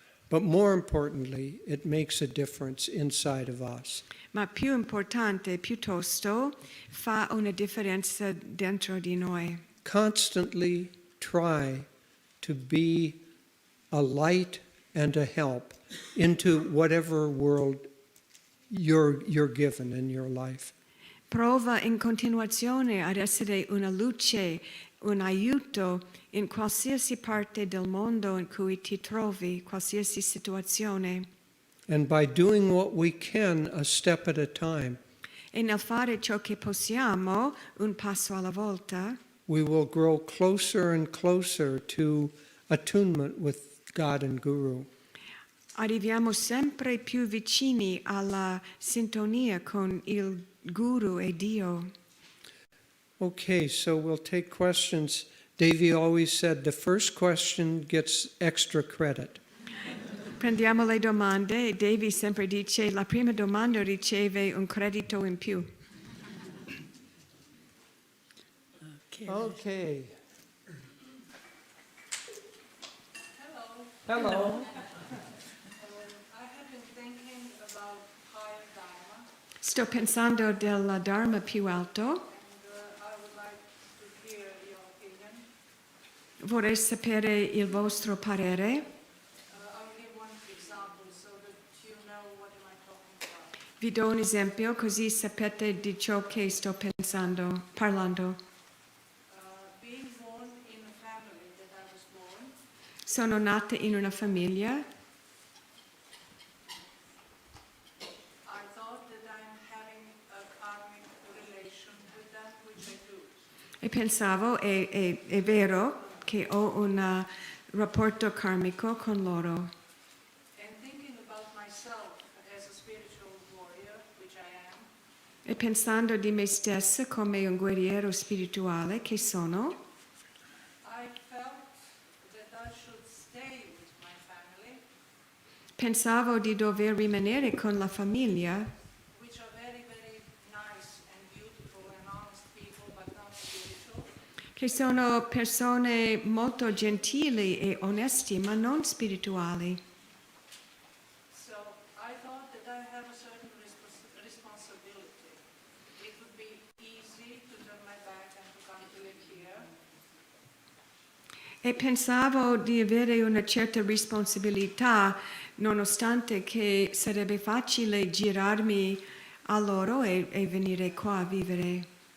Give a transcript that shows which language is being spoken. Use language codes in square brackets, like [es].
[en] But more importantly, it makes a difference inside of us. [it] ma più importante, piuttosto, fa una differenza dentro di noi. [en] Constantly try to be a light and a help into whatever world you're given in your life. [it] Prova in continuazione ad essere una luce, un aiuto in qualsiasi parte del mondo in cui ti trovi, qualsiasi situazione. [en] And by doing what we can a step at a time, [it] E nel fare ciò che possiamo, un passo alla volta, [en] we will grow closer and closer to attunement with God and Guru. [it] arriviamo sempre più vicini alla sintonia con il Guru e Dio. [en] Okay, so we'll take questions. Devi always said the first question gets extra credit. [it] Prendiamo le domande e Devi sempre dice la prima domanda riceve un credito in più. [en] Okay. Hello. Hello. I have been thinking about higher Dharma, [it] Sto pensando del Dharma più alto. [en] and I would like to hear your opinion. [it] Vorrei sapere il vostro parere. [en] I'll give one example so that you know what am I talking about. [it] Vi do un esempio così sapete di ciò che sto parlando. [en] Being born in a family that I was born, [it] Sono nata in una famiglia. [en] I thought that I'm having a karmic relation with them, which I do. [it] E pensavo, è vero che ho un rapporto karmico con loro. [en] And thinking about myself as a spiritual warrior, which I am, [it] E pensando di me stessa come un guerriero spirituale che sono, [en] I felt that I should stay with my family, [it] pensavo di dover rimanere con la famiglia, [en] which are very, very nice and beautiful and honest people, but not spiritual. [it] che sono persone molto gentili e onesti, ma non spirituali. [en] So I thought that I have a certain responsibility. It would be easy to turn my back and to come to live here. [it] E pensavo di avere una certa responsabilità, nonostante che sarebbe facile girarmi a loro e venire qua a vivere.